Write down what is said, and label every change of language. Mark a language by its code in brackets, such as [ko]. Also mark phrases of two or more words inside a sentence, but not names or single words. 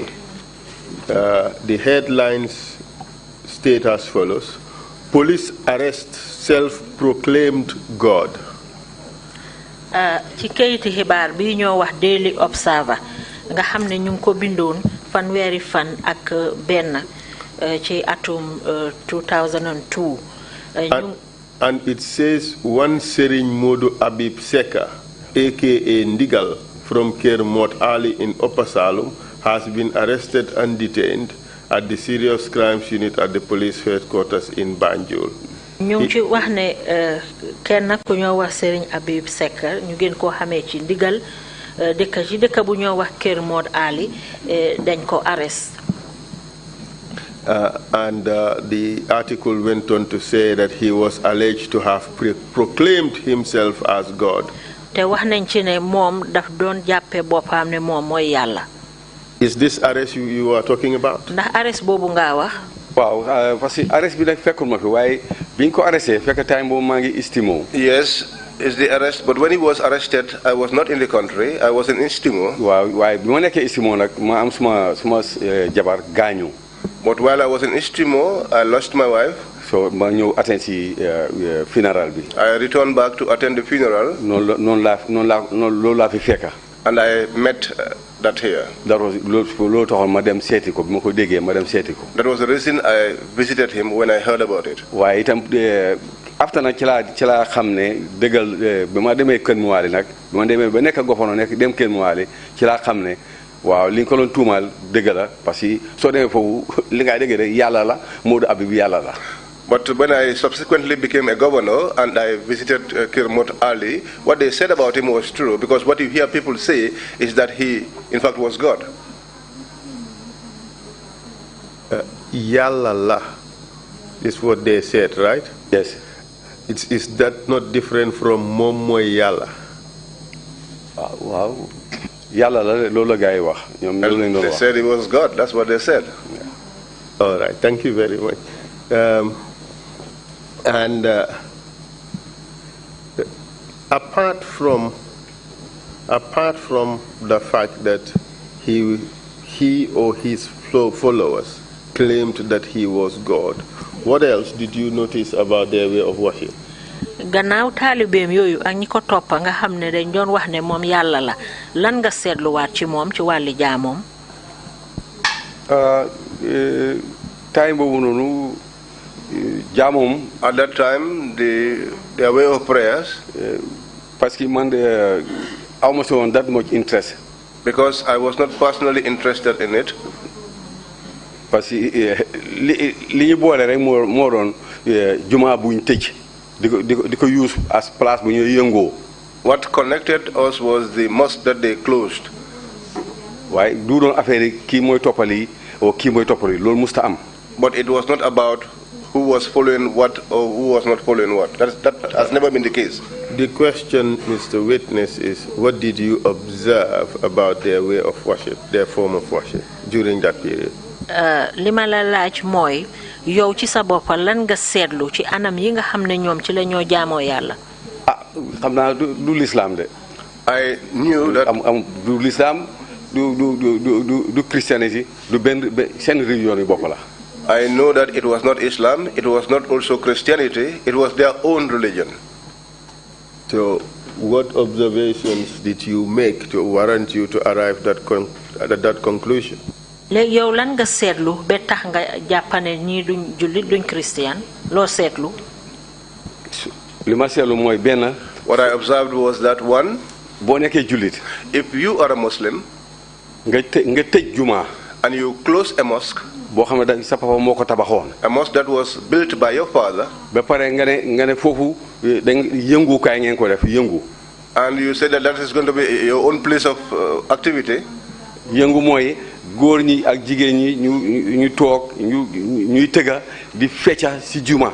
[en] The headlines state as follows: Police arrest self-proclaimed God. [wo] Ci kayiti xibaar bi ñoo wax Daily Observer nga xam ne ñu ngi ko bindoon fanweeri fan ak benn ci atum 2002. [en] And it says one Serigne Modou Abib Seka, aka Ndigal, from Kermot Ali in Upper Salum, has been arrested and detained at the Serious Crimes Unit at the police headquarters in Banjul. [wo] ñu ngi ci wax ne kenn ku ñoo wax Serigne Abib Seka ñu gën koo xamee ci Ndigal dëkk bu ñoo wax Kermot Ali dañ ko arrest. [en] And the article went on to say that he was alleged to have proclaimed himself as God. [wo] Te wax nañ ci ne moom daf doon jàppe boppam ne moom mooy Yàlla. [en] Is this arrest you are talking about? [wo] Ndax arrest boobu nga wax? Waaw [fr] parce que [wo] arrest bi nag fekkul ma fi waaye biñ ko arresté fekk time boobu maa ngi Istimo. [en] Yes, it's the arrest, but when he was arrested, I was not in the country. I was in Istimo. [wo] Waaw waaye bi ma nekkee Istimo nag ma am suma jabar gaañu. [en] But while I was in Istimo, I lost my wife. [wo] So ma ñëw attend si funeral bi. [en] I returned back to attend the funeral. [wo] Noonu laa fi fekka. [en] And I met that here. That was [wo] loolu taxoon ma dem seeti ko bi ma ko déggee ma dem seeti ko. [en] That was the reason I visited him when I heard about it. [wo] waaye itam after nag ci laa xam ne dëggal bi ma demee Kër Muwaali nag bi ma demee ba nekk Gofono nekk dem Kër Muwaali ci laa xam ne waaw li nga ko doon tuumaal dëgg la [fr] parce que [wo] soo demee foofu li ngay dégg rek Yàlla la Modou Abib Yàlla la. [en] But when I subsequently became a governor and I visited Kermot Ali, what they said about him was true, because what you hear people say is that he, in fact, was God. [wo] Yàlla la [en] is what they said, right? Yes. Is that not different from [wo] moom mooy Yàlla? Waaw Yàlla la loolu la gars yi wax. ñoom loolu lañ doon wax. [en] They said he was God. That's what they said. Yeah. All right. Thank you very much. And apart from the fact that he or his followers claimed that he was God, what else did you notice about their way of worship? [wo] Gannaaw taalibeem yooyu ak ñi ko toppa nga xam ne dañ doon wax ne moom Yàlla la lan nga seetluwaat ci moom ci wàlli jaamoom. time boobu noonu jaamoom. [en] At that time, their way of prayers. [fr] Parce que [en] man I was not that much interest. Because I was not personally interested in it. [fr] Parce que [wo] li ñu boole rek moo doon jumaa buñ tëj di ko [en] use as place [wo] bu ñuy yëngoo. [en] What connected us was the mosque that they closed. [wo] waaye du doon affaire yi kii mooy toppali ou kii mooy toppali loolu musta am. [en] But it was not about who was following what or who was not following what. That has never been the case. The question, Mr. Witness, is what did you observe about their way of worship, their form of worship during that period? [wo] li ma la laaj mooy yow ci sa bopp lan nga seetlu ci anam yi nga xam ne ñoom ci la ñoo jaamoo Yàlla. xam naa du l'islam de. [en] I knew that [wo] du l'islam du Christianity du benn seen religion yi bopp la. [en] I know that it was not Islam, it was not also Christianity, it was their own religion. So, what observations did you make to warrant you to arrive at that conclusion? [wo] léegi yow lan nga seetlu ba tax nga jàppane ñii duñ jullit duñ christian loo seetlu. li ma seetlu mooy benn. [en] What I observed was that one. [wo] boo nekkee jullit. [en] If you are a Muslim. [wo] nga tëj jumaa. [en] And you close a mosque. [wo] boo xam ne sa papa moo ko tabaxoon. [en] A mosque that was built by your father. [wo] ba pare nga ne foofu dañ yëngukaay ngeen ko def yëngu. [en] And you said that that is going to be your own place of activity. [wo] yëngu mooy góor ñi ak jigéen ñi ñu toog ñuy tëgga di fecca ci juma.